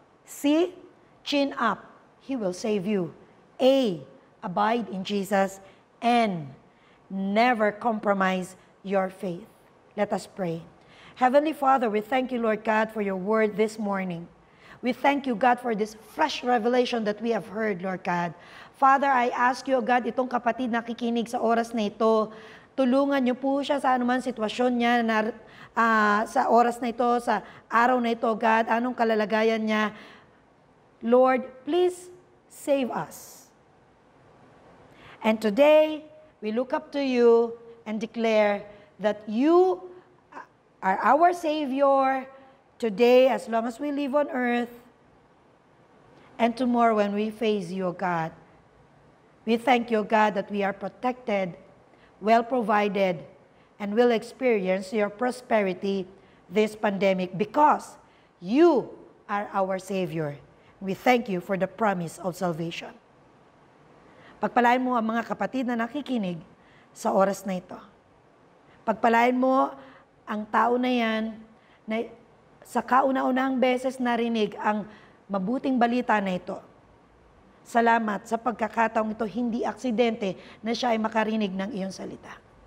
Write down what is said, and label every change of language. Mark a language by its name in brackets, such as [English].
[English] C, chin up. He will save you. A, abide in Jesus. N, never compromise your faith. Let us pray. Heavenly Father, we thank you, Lord God, for your word this morning. We thank you, God, for this fresh revelation that we have heard, Lord God. Father, I ask you, God, [Filipino] itong kapatid na nakikinig sa oras na ito, tulungan niyo po siya sa anuman sitwasyon niya sa oras na ito, sa araw na ito, God, anong kalalagayan niya. [English] Lord, please save us. And today, we look up to you and declare that you are our Savior today as long as we live on earth, and tomorrow when we face you, God. We thank you, God, that we are protected, well provided, and will experience your prosperity this pandemic because you are our Savior. We thank you for the promise of salvation. [Filipino] Pagpalain mo ang mga kapatid na nakikinig sa oras na ito. Pagpalain mo ang tao na yan na sa kauna-unahang beses narinig ang mabuting balita na ito. Salamat sa pagkakataong ito, hindi aksidente na siya ay makarinig ng iyong salita.